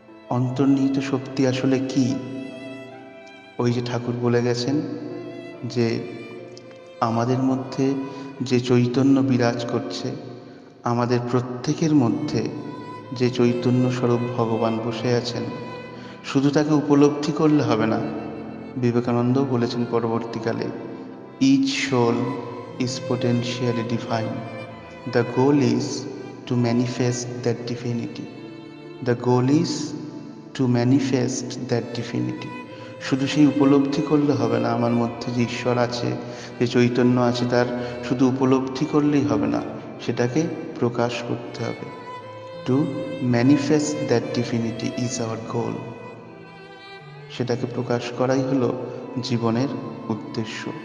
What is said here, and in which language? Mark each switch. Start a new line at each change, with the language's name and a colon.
Bangla: অন্তর্নিহিত শক্তি আসলে কি? ওই যে ঠাকুর বলে গেছেন যে আমাদের মধ্যে যে চৈতন্য বিরাজ করছে, আমাদের প্রত্যেকের মধ্যে যে চৈতন্য স্বরূপ ভগবান বসে আছেন, শুধু তাকে উপলব্ধি করলে হবে না। বিবেকানন্দ বলেছেন পরবর্তীকালে,
English: Each soul is potentially divine. The goal is to manifest that divinity. The goal is to manifest that divinity.
Bangla: শুধু সেই উপলব্ধি করলে হবে না, আমার মধ্যে যে ঈশ্বর আছে, যে চৈতন্য আছে, তার শুধু উপলব্ধি করলেই হবে না, সেটাকে প্রকাশ করতে হবে।
English: To manifest that divinity is our goal.
Bangla: সেটাকে প্রকাশ করাই হলো জীবনের উদ্দেশ্য।